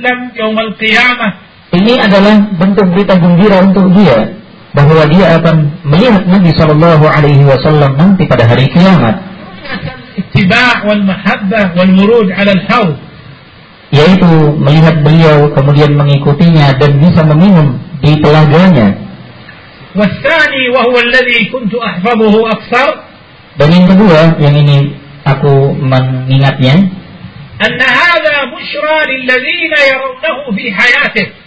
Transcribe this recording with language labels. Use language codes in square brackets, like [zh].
[id] Ini adalah bentuk berita gembira untuk dia bahwa dia akan melihat Nabi sallallahu alaihi wasallam nanti pada hari kiamat. [ar] Ittiba' wal mahabbah wal murud 'ala al hawd, [id] yaitu melihat beliau kemudian mengikutinya dan bisa meminum di telaganya. [ar] والثاني وهو الذي كنت احفظه اكثر, [id] dan yang kedua yang ini aku mengingatnya, [ar] ان هذا بشرى للذين يرونه في حياته,